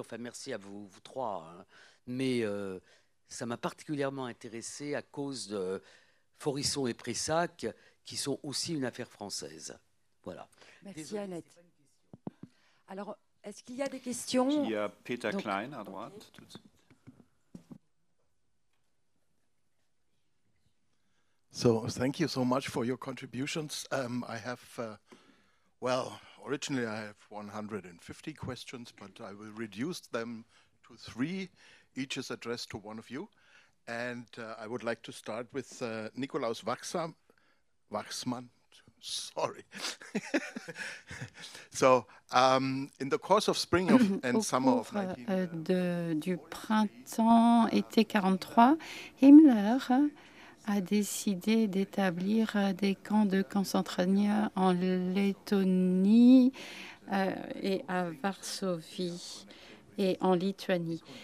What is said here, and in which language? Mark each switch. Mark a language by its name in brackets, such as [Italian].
[French] Enfin, merci à vous 3. Hein. Mais ça m'a particulièrement intéressé à cause de Forisson et Pressac, qui sont aussi une affaire française. Voilà. Merci. Désolé, Annette. Alors, est-ce qu'il y a des questions? Il y a Peter Klein à droite. Tout de suite. [English] So, thank you so much for your contributions. I have, well, originally I have 150 questions, but I will reduce them to 3. Each is addressed to one of you. And I would like to start with Nikolaus Wachsmann. Sorry. So, in the course of spring and summer of [French] du printemps-été 43, Himmler a décidé d'établir des camps de concentration en Lettonie et à Varsovie et en Lituanie.